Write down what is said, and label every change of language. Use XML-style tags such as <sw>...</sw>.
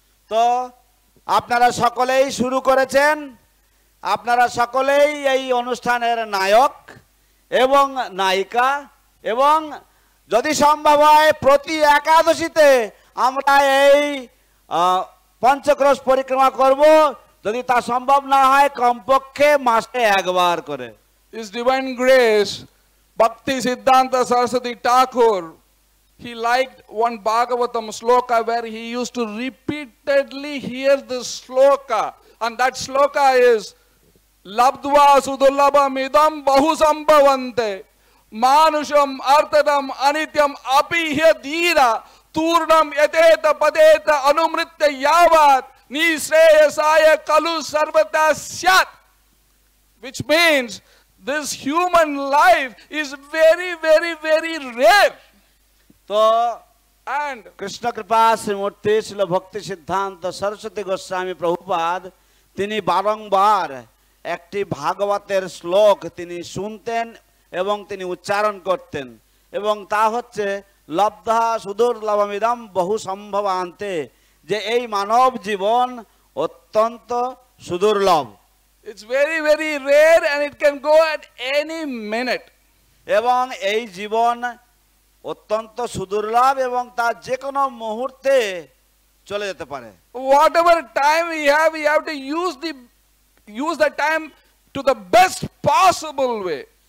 <bn>তো আপনারা সকলেই শুরু করেছেন, আপনারা সকলেই এই অনুষ্ঠানের নায়ক এবং নায়িকা, এবং যদি সম্ভব হয় প্রতি একাদশীতে আমরা এই পঞ্চক্রোশ পরিক্রমা করব, যদি তা সম্ভব না হয় কমপক্ষে মাসে একবার করে।</bn> <en>His divine grace, Bhakti Siddhanta Saraswati Thakur, he liked one Bhagavatam sloka where he used to repeatedly hear this sloka, and that sloka is</en> <sa>Labdva Sudulabham Idam Bahu Sambhavante Manusham Artadam Anityam Apihya Dhira Turnam Yateta Padeta Anumritya Yavat Nisreyasaya Kalu Sarvata Syat,</sa> <en>which means this human life is very, very, very rare.</en> <bn>তো</bn> <en>And</en> <bn>Krishna কৃপা শ্রীমূর্তি শিল ভক্তি সিদ্ধান্ত সরস্বতী গোস্বামী প্রভুপাদ তিনি বারংবার একটি ভাগবতের শ্লোক তিনি শুনতেন এবং তিনি উচ্চারণ করতেন, এবং তা হচ্ছে</bn> <sa>লব্ধা সুদুর্লভমিদম বহু সম্ভবান্তে,</sa> <bn>যে এই মানব জীবন অত্যন্ত সুদুর্লভ।</bn> <en>it's very, very rare, and it can go at any minute.</en> <bn>এবং এই জীবন অত্যন্ত সুদুর্লভ এবং তা যে কোনো মুহূর্তে চলে যেতে পারে।</bn> <en>Whatever time we have to use the time to the best possible way.</en>